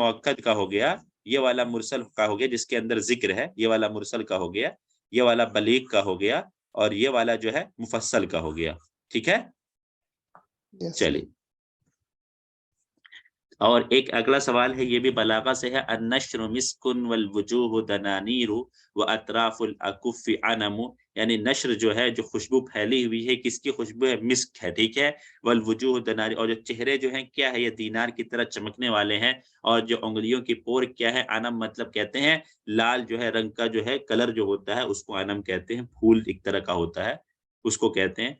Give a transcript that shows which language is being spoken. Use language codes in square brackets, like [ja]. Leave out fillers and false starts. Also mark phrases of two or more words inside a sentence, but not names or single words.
[ur] مؤکد کا ہو گیا، یہ والا مرسل کا ہو گیا جس کے اندر ذکر ہے، یہ والا مرسل کا ہو گیا، یہ والا بلیغ کا ہو گیا، اور یہ والا جو ہے مفصل کا ہو گیا، ٹھیک ہے. [en] Yes. [ur] چلیے اور ایک اگلا سوال ہے، یہ بھی بلاغہ سے ہے. [ar] النشر مسکن والوجوہ دنانیر واطراف الاکف عنم، [ur] یعنی نشر جو ہے جو خوشبو پھیلی ہوئی ہے، کس کی خوشبو ہے، مسک ہے، ٹھیک ہے. [ar] والوجوہ دنانیر، [ur] اور جو چہرے جو ہیں کیا ہے، یہ دینار کی طرح چمکنے والے ہیں. اور جو انگلیوں کی پور کیا ہے، عنم مطلب کہتے ہیں لال جو ہے رنگ کا جو ہے کلر جو ہوتا ہے اس کو عنم کہتے ہیں، پھول ایک طرح کا ہوتا ہے اس کو کہتے ہیں.